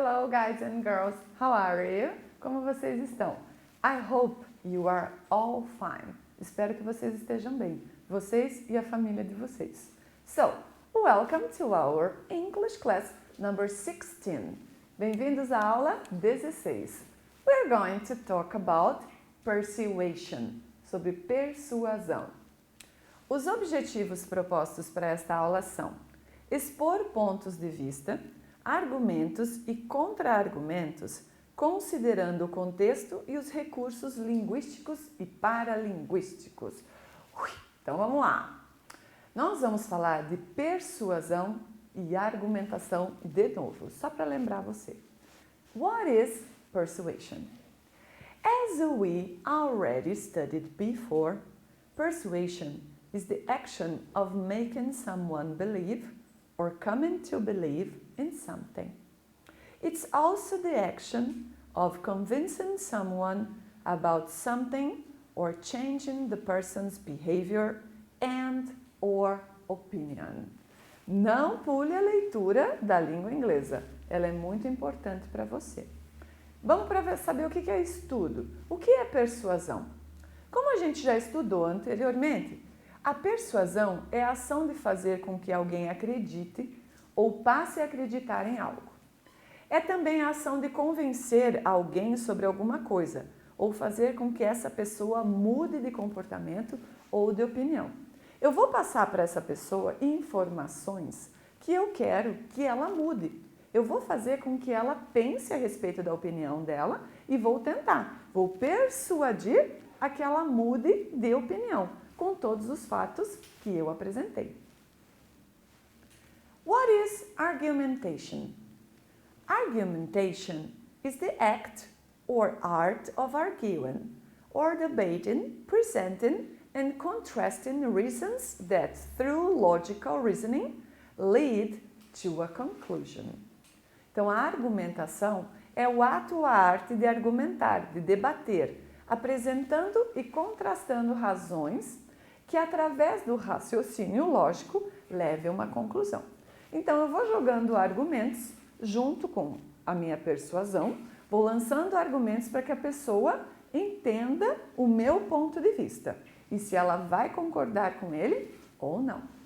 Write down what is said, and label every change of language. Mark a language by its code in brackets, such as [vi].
[en] guys and girls, how are you? [pt] Como vocês estão? [en] I hope you are all fine. [pt] Espero que vocês estejam bem, vocês e a família de vocês. [en] So, welcome to our English class number 16. [pt] Bem-vindos à aula 16. [en] We're going to talk about persuasion, [pt] sobre persuasão. Os objetivos propostos para esta aula são expor pontos de vista, argumentos e contra-argumentos, considerando o contexto e os recursos linguísticos e paralinguísticos. Então vamos lá! Nós vamos falar de persuasão e argumentação de novo, só para lembrar você. [en] What is persuasion? As we already studied before, persuasion is the action of making someone believe or coming to believe in something. It's also the action of convincing someone about something or changing the person's behavior and or opinion. [pt] Não pule a leitura da língua inglesa, ela é muito importante para você. Vamos para saber o que é estudo. O que é persuasão? Como a gente já estudou anteriormente, a persuasão é a ação de fazer com que alguém acredite ou passe a acreditar em algo. É também a ação de convencer alguém sobre alguma coisa ou fazer com que essa pessoa mude de comportamento ou de opinião. Eu vou passar para essa pessoa informações que eu quero que ela mude. Eu vou fazer com que ela pense a respeito da opinião dela e vou persuadir a que ela mude de opinião, com todos os fatos que eu apresentei. [en] What is argumentation? Argumentation is the act or art of arguing or debating, presenting and contrasting reasons that, through logical reasoning, lead to a conclusion. [pt] Então, a argumentação é o ato ou a arte de argumentar, de debater, apresentando e contrastando razões que, através do raciocínio lógico, leve a uma conclusão. Então, eu vou jogando argumentos junto com a minha persuasão, vou lançando argumentos para que a pessoa entenda o meu ponto de vista e se ela vai concordar com ele ou não.